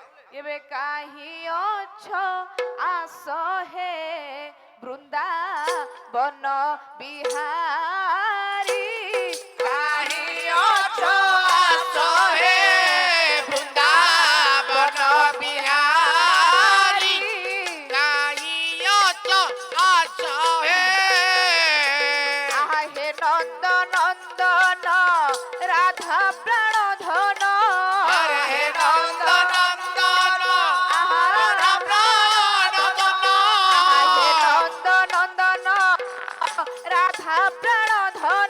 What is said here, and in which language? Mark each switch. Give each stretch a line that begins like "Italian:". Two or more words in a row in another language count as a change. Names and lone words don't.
Odia: ଏବେ କାହିଁ ଅଛ ଆସ ହେ ବୃନ୍ଦାବନ ବିହାରୀ କାହିଁ ଅଛ ଆସ ହେ ବୃନ୍ଦାବନ ବିହାରୀ କାହିଁ ଅଛ ଆସ ହେ
Bangla: ଆହା হে নন্দ নন্দন রাধা প্রাণ ধন হরে হে নন্দ নন্দন আহা রাধা প্রাণ ধন হে নন্দ নন্দন রাধা প্রাণ ধন